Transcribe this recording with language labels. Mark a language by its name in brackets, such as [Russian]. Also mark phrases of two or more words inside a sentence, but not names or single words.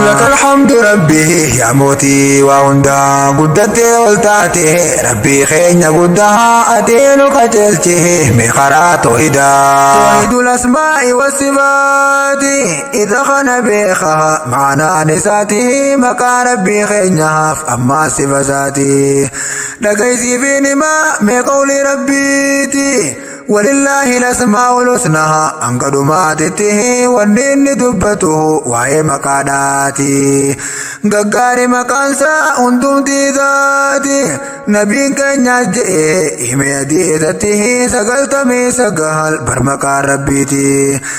[Arabic] لك الحمد [Oromo] Rabbi yaa mootii waa hundaa guddattee ol taate Rabbii keenya guddaa ateenu qajeelchi mee karaa toohidaa. [Arabic] توحيد الأسماء والصفات [Oromo] idha kana beeka maanaan isaati maqaa Rabbii keenyaaf ammaa sifa isaati. Dhagaysiifiin himaa mee qawli Rabbiiti. [Arabic] ولله الأسماء الحسنى [Oromo] hanga dhumaatitti wanni inni dubbatu waa'ee maqaadhaati. Gaggaari maqaansaa hundumtii taati. Nabiin keenyas je'e hime hadiisatti sagaltamii sagal bar maqaan Rabbiiti.